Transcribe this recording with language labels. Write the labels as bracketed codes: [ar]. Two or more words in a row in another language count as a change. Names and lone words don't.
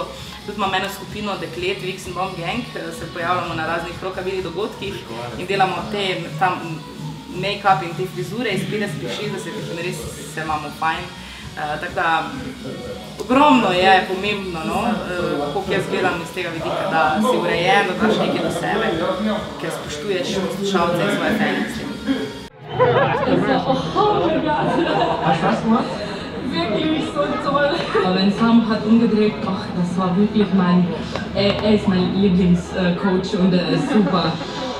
[sl] Tudi imam eno skupino deklet, Vix and Bomb Gang, se pojavljamo na raznih rokavih dogodkih in delamo ta make-up in te frizure iz 50-ih, 60-ih in res se imamo fajn. Tako da ogromno je pomembno, koliko jaz gledam iz tega vidika, da si urejen, da daš nekaj do sebe, ker spoštuješ poslušalce in svoje fans. [de] Hast du Spaß gemacht? Wirklich so toll. Aber wenn Sam hat umgedreht, ach, das war wirklich er ist mein Lieblingscoach und er ist super.